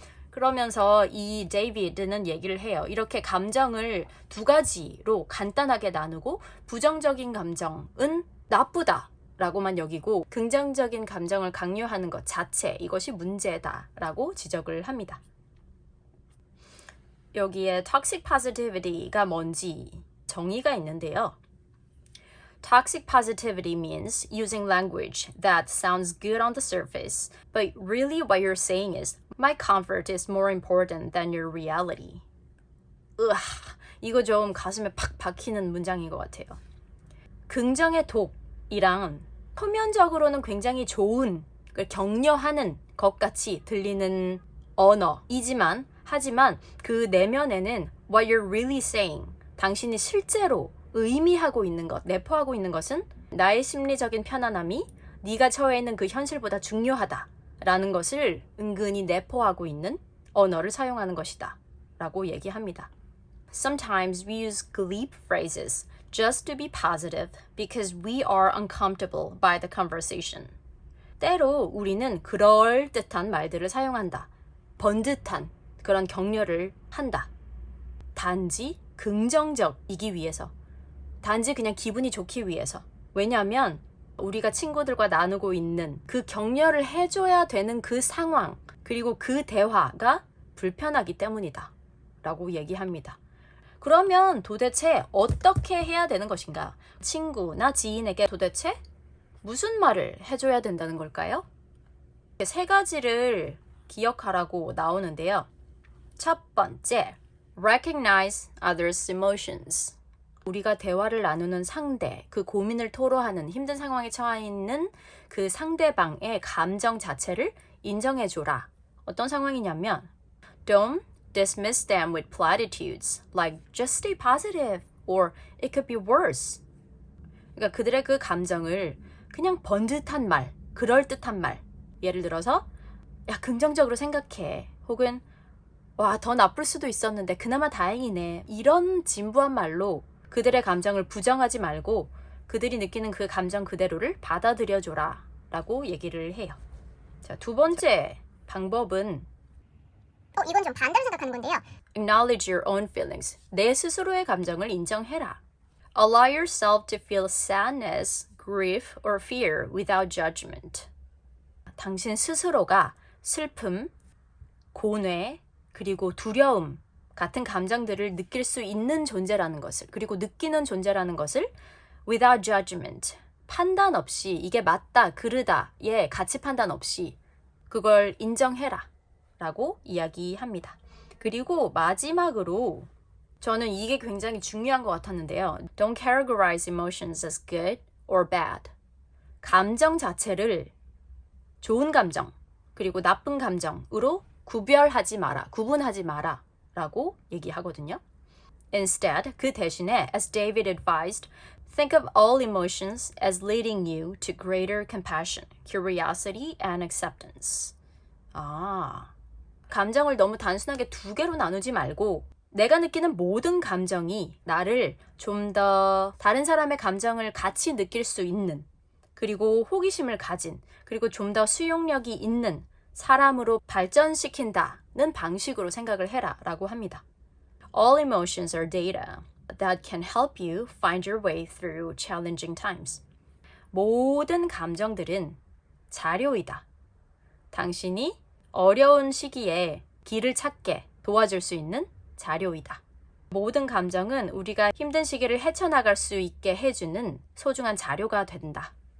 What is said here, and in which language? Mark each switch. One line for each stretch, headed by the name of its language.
Korean: 그러면서 이 데이비드는 얘기를 해요. 이렇게 감정을 두 가지로 간단하게 나누고 부정적인 감정은 나쁘다 라고만 여기고 긍정적인 감정을 강요하는 것 자체 이것이 문제다라고 지적을 합니다. 여기에 toxic positivity가 뭔지 정의가 있는데요.
English: Toxic positivity means using language that sounds good on the surface, but really what you're saying is my comfort is more important than your reality.
Korean: 이거 좀 가슴에 팍 박히는 문장인 것 같아요. 긍정의 독이랑 표면적으로는 굉장히 좋은, 격려하는 것 같이 들리는 언어이지만 하지만 그 내면에는
English: what you're really saying,
Korean: 당신이 실제로 의미하고 있는 것, 내포하고 있는 것은 나의 심리적인 편안함이 네가 처해 있는 그 현실보다 중요하다라는 것을 은근히 내포하고 있는 언어를 사용하는 것이다 라고 얘기합니다.
English: Sometimes we use glib phrases just to be positive because we are uncomfortable by the conversation.
Korean: 때로 우리는 그럴듯한 말들을 사용한다. 번듯한 그런 격려를 한다. 단지 긍정적이기 위해서. 단지 그냥 기분이 좋기 위해서. 왜냐하면 우리가 친구들과 나누고 있는 그 격려를 해줘야 되는 그 상황 그리고 그 대화가 불편하기 때문이다 라고 얘기합니다. 그러면 도대체 어떻게 해야 되는 것인가? 친구나 지인에게 도대체 무슨 말을 해줘야 된다는 걸까요? 세 가지를 기억하라고 나오는데요. 첫 번째,
English: recognize others' emotions.
Korean: 우리가 대화를 나누는 상대, 그 고민을 토로하는 힘든 상황에 처해 있는 그 상대방의 감정 자체를 인정해줘라. 어떤 상황이냐면
English: Don't dismiss them with platitudes like just stay positive or it could be worse.
Korean: 그러니까 그들의 그 감정을 그냥 번듯한 말, 그럴듯한 말. 예를 들어서 야, 긍정적으로 생각해. 혹은 와, 더 나쁠 수도 있었는데 그나마 다행이네. 이런 진부한 말로 그들의 감정을 부정하지 말고 그들이 느끼는 그 감정 그대로를 받아들여줘라 라고 얘기를 해요. 자, 두 번째 방법은 이건 좀 반대로 생각하는 건데요.
English: Acknowledge your own feelings.
Korean: 내 스스로의 감정을 인정해라.
English: Allow yourself to feel sadness, grief, or fear without judgment.
Korean: 당신 스스로가 슬픔, 고뇌, 그리고 두려움 같은 감정들을 느낄 수 있는 존재라는 것을, 그리고 느끼는 존재라는 것을
English: without judgment,
Korean: 판단 없이 이게 맞다, 그르다, 가치 판단 없이 그걸 인정해라 라고 이야기합니다. 그리고 마지막으로 저는 이게 굉장히 중요한 것 같았는데요.
English: Don't categorize emotions as good or bad.
Korean: 감정 자체를 좋은 감정, 그리고 나쁜 감정으로 구분하지 마라 라고 얘기하거든요.
English: Instead,
Korean: 그 대신에,
English: as David advised, think of all emotions as leading you to greater compassion, curiosity, and acceptance.
Korean: 감정을 너무 단순하게 두 개로 나누지 말고 내가 느끼는 모든 감정이 나를 좀 더 다른 사람의 감정을 같이 느낄 수 있는, 그리고 호기심을 가진, 그리고 좀 더 수용력이 있는 사람으로 발전시킨다는 방식으로 생각을 해라 라고 합니다.
English: All emotions are data. that can help you find your way through challenging times.
Korean: 모든 감정들은 자료이다. 당신이 어려운 시기에 길을 찾게 도와줄 수 있는 자료이다. 모든 감정은 우리가 힘든 시기를 헤쳐나갈 수 있게 해주는 소중한 자료가 된다.